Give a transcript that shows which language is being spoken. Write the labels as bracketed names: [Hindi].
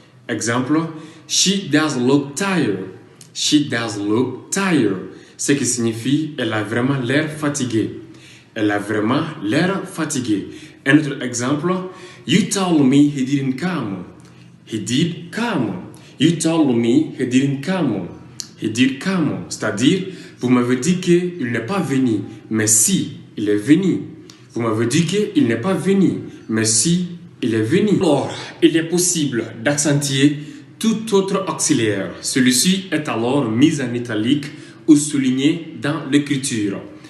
[English] Exemple, she does look tired. She does look tired, [French] ce qui signifie elle a vraiment l'air fatiguée. Elle a vraiment l'air fatiguée. Un autre exemple, [English] you told me he didn't come. He did come. You told me he didn't come. He did come, [French] c'est-à-dire vous m'avez dit qu'il n'est pas venu, mais si, il est venu. Vous m'avez dit qu'il n'est pas venu, mais si, il est venu. Or, il est possible d'accentuer tout autre auxiliaire. Celui-ci est alors mis en italique ou souligné dans l'écriture.